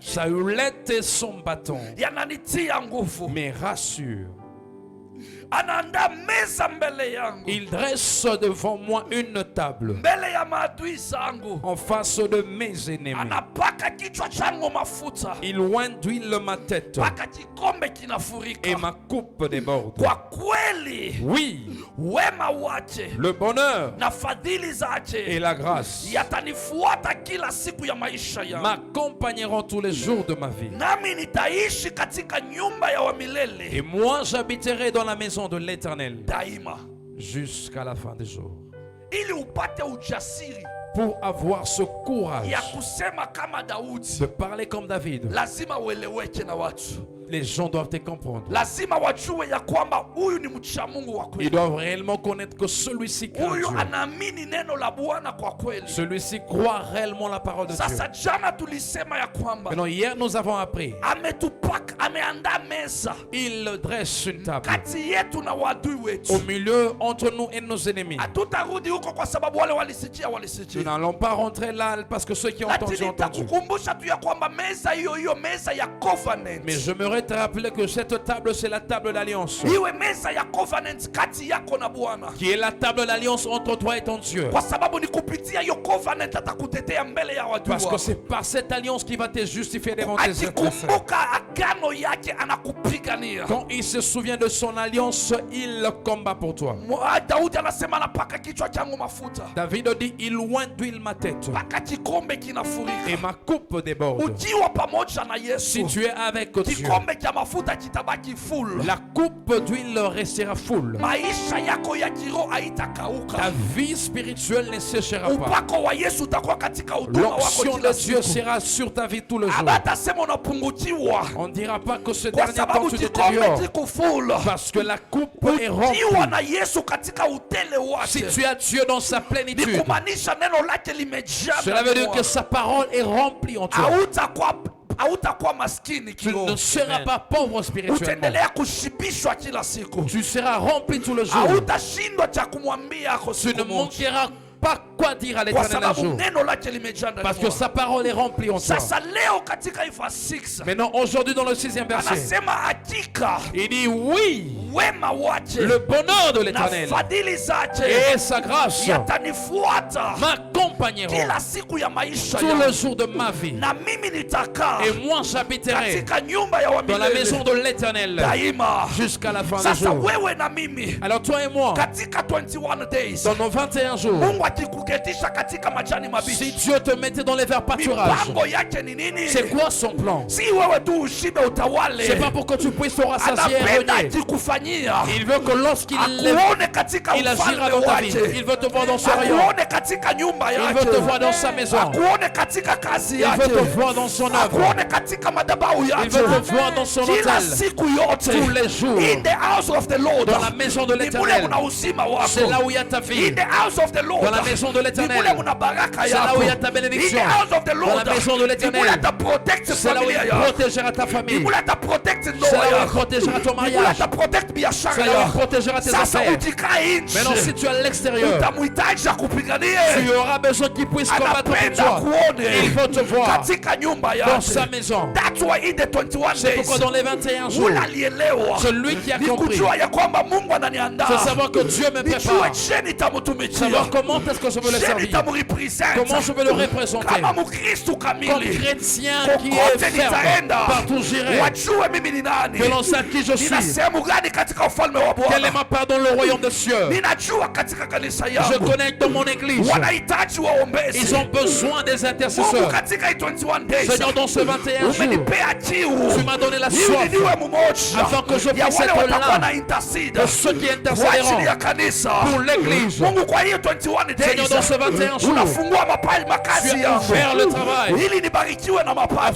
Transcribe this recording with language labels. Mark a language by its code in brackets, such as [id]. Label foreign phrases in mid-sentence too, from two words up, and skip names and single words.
[fr] Sa houlette et son bâton [sw] yananitia nguvu. [fr] me rassurent. [sw] Anaandaa meza mbele yangu, [fr] Il dresse devant moi une table [sw] mbele ya maadui zangu. [fr] en face de mes ennemis. [sw] Anapaka kichwa changu mafuta, [fr] Il oint d'huile ma tête [sw] mpaka kikombe [fr] et [sw] kinafurika. [fr] ma coupe déborde. [sw] Kwa kweli [fr] Oui, [sw] wema wake [fr] le bonheur [sw] na fadhili [fr] et [sw] zake [fr] la grâce [sw] yatanifuata kila siku ya maisha yangu, [fr] m'accompagneront tous les jours de ma vie. [sw] nami nitaishi katika nyumba ya [fr] Et [sw] wamilele [fr] moi, j'habiterai dans la maison de l'Éternel [sw] daima, [fr] jusqu'à la fin des jours, [sw] ili upate ujasiri [fr] pour avoir ce courage [sw] ya kusema kama Daudi. [fr] de parler comme David. [sw] Lazima ueleweke na watu, [fr] Les gens doivent te comprendre. [sw] lazima wajue ya kwamba huyu ni mcha Mungu wa [fr] Ils [sw] kweli, [fr] doivent réellement connaître que celui-ci craint [sw] huyu [fr] Dieu. [sw] anaamini neno la Bwana kwa kweli. [fr] Celui-ci croit réellement la parole de Dieu. [sw] Sasa jana tulisema ya kwamba [fr] Maintenant, hier, nous avons appris. [sw] ameandaa meza [fr] Il dresse une table [sw] kati yetu na wadui [fr] au [sw] wetu. [fr] milieu entre nous et nos ennemis. [sw] Hatutarudi huko kwa sababu wale walisikia, [fr] Nous n'allons pas rentrer là parce que ceux qui ont entendu [sw] lakini [fr] ont entendu. [sw] nitakukumbusha tu ya kwamba meza hiyo meza ya covenant, [fr] Mais j'aimerais te rappeler que cette table, c'est la table d'alliance. [sw] iwe meza ya covenant kati yako na Bwana, [fr] Qui est la table d'alliance entre toi et ton Dieu. [sw] kwa sababu ni kupitia hiyo covenant atakutetea mbele ya wadui [fr] Parce que [sw] wako. [fr] c'est par cette alliance qui va te justifier devant tes adversaires. [sw] Akikumbuka agano yake anakupigania. [fr] Quand il se souvient de son alliance, il combat pour toi. [sw] Daudi anasema anapaka kichwa changu mafuta [fr] David dit, il oint d'huile ma tête [sw] mpaka kikombe [fr] et [sw] kinafurika. [fr] ma coupe déborde. [sw] Ukiwa pamoja na [fr] Si [sw] Yesu, [fr] tu es avec Dieu, [sw] kikombe cha mafuta kitabaki full. [fr] la coupe d'huile restera full. [sw] Maisha yako ya kiroho [fr] Ta [sw] haitakauka. [fr] vie spirituelle ne séchera pas. [sw] Upako wa Yesu utakuwa katika huduma wako [fr] L'onction [sw] kila [fr] de Dieu [sw] siku. [fr] sera sur ta vie tout le jour. [sw] Abatasema unapungukiwa [fr] On ne dira pas que ce [sw] kwa [fr] dernier temps [sw] sababu [fr] tu te [sw] kikombe [fr] détériores. [sw] kiko full. [fr] Parce que la coupe est [sw] Ukiwa [fr] remplie. [sw] na Yesu katika utele [fr] Si [sw] wake, [fr] tu as Dieu dans sa [sw] ni [fr] plénitude, [sw] kumaanisha neno lake limejaa [fr] cela veut [sw] ndani [fr] dire que [sw] mwako. [fr] sa parole est remplie en toi. [sw] Hautakuwa maskini [fr] Tu ne [sw] kiroho, [fr] seras pas pauvre spirituellement. [sw] utaendelea kushibishwa kila siku, [fr] Tu seras rempli tout le jour. [sw] hautashindwa cha kumwambia ako [fr] Tu [sw] siku [fr] ne [sw] moja, [fr] manqueras pas quoi dire à [sw] kwa [fr] l'Éternel un [sw] sababu [fr] jour. [sw] neno lake limejaa ndani [fr] Parce que [sw] mwako. [fr] sa parole est remplie en toi. [sw] Sasa leo katika verse 6 [fr] Maintenant, aujourd'hui, dans le 6e verset, [sw] anasema hakika [fr] il dit oui, [sw] wema wake [fr] le bonheur de [sw] na [fr] l'Éternel [sw] fadhili zake [fr] et sa grâce [sw] yatanifuata [fr] m'accompagneront [sw] kila siku ya maisha [fr] tout le [sw] yangu, [fr] jour de ma vie. [sw] na mimi nitakaa [fr] Et moi, j'habiterai [sw] katika nyumba ya [fr] dans la maison [sw] wamilele [fr] de l'Éternel [sw] daima. [fr] jusqu'à la fin des [sw] Sasa [fr] jours. [sw] wewe na mimi [fr] Alors toi et moi, [sw] katika 21 days, [fr] dans nos 21 jours, [sw] Mungu akikuketisha katika majani [fr] si [sw] mabichi, [fr] Dieu te mettait dans les verts pâturages, [sw] mipango yake ni nini? [fr] c'est quoi son plan? [sw] Si wewe tu ushibe utawale, [fr] C'est pas pour que tu puisses te rassasier et [sw] anapenda [fr] régner. [sw] akikufanyia, [fr] Il veut que lorsqu'il [sw] akuone katika [fr] il agira [sw] ufalme [fr] dans ta vie, [sw] wake, [fr] il veut te voir dans son royaume, [sw] akuone katika nyumba [fr] il [sw] yake, [fr] veut te voir dans sa maison, [sw] akuone katika kazi [fr] il veut [sw] yake, [fr] te voir dans son œuvre, [sw] akuone katika madhabahu [fr] il [sw] yake, [fr] veut te voir dans son [sw] kila [fr] hôtel, [sw] siku yote, [fr] tous les jours. [en] in the house of the Lord, [fr] Dans la maison de [sw] ni mule [fr] l'Éternel. [sw] muna uzima [fr] C'est [sw] wako, [fr] là où il y a ta vie. [en] in the house of the Lord, [fr] Dans la maison de [sw] ni [fr] l'Éternel. [sw] mule muna baraka [fr] C'est là [sw] yako, [fr] où il y a ta [en] in [fr] bénédiction. [en] the house of the [fr] Dans [en] Lord, [fr] la maison de [sw] ni [fr] l'Éternel. [sw] mule ata protect [fr] C'est là où [sw] familia [fr] il [sw] yako, [fr] protégera ta [sw] ni [fr] famille. [sw] mule ata protect [fr] C'est [sw] ndoa [fr] là où il [sw] yako, [fr] protégera ton [sw] ni mule [fr] mariage. [sw] ata protect biashara [fr] C'est là où il [sw] yako. [fr] protégera tes [sw] Sasa [fr] affaires. [sw] ukikaa [fr] Maintenant, si [sw] nje, [fr] tu es à l'extérieur, [sw] utamhitaji akupiganie, [fr] tu auras besoin qu'il puisse combattre pour [sw] anapenda [fr] toi. Il [sw] kuone [fr] veut te voir [sw] katika nyumba [fr] dans sa [sw] yake. [fr] maison. [en] That's why in the 21 [fr] C'est [en] days, [fr] pourquoi dans les 21 jours, [sw] ule alielewa [fr] celui qui a [sw] ni [fr] compris, [sw] kujua ya kwamba Mungu [fr] c'est [sw] ananiandaa, [fr] savoir que Dieu me [sw] nijue [fr] prépare. [sw] je nitamtumikia, [fr] Savoir comment est-ce que je veux le [sw] je [fr] servir. [sw] nitamrepresent, [fr] Comment je veux le représenter. [sw] kama Mkristo [fr] Comme [sw] kamili, [fr] chrétien qui est [sw] kokote [fr] ferme, [sw] nitaenda, [fr] partout j'irai. [sw] wajue mimi ni nani, [fr] Que l'on sache qui je [sw] nina [fr] suis. [sw] sehemu gani katika ufalme wa [fr] Quelle est [sw] Bwana, [fr] ma part dans le royaume des cieux. [sw] ninajua katika kanisa [fr] Je [sw] yangu [fr] connecte dans mon église. [sw] wanahitaji waombezi. [fr] Ils ont besoin des [sw] Mungu [fr] intercesseurs. [sw] katika hii 21 days [fr] Seigneur, dans ce 21 jours, [sw] umenipea kiu [fr] tu m'as donné la soif [sw] ili niwe mmoja [fr] afin que je [sw] ya [fr] puisse [sw] wale [fr] être [sw] watakuwa [fr] là [sw] na intercede [fr] de ceux qui [sw] kwa [fr] intercéderont [sw] ajili ya kanisa. [fr] pour l'église. [sw] Mungu kwa hiyo 21 [fr] Seigneur, dans ce 21 [sw] days [fr] jours, [sw] unafungua [fr] tu [sw] makazi [fr] as [sw] yangu [fr] ouvert le travail [sw] ili nibarikiwe na mapato,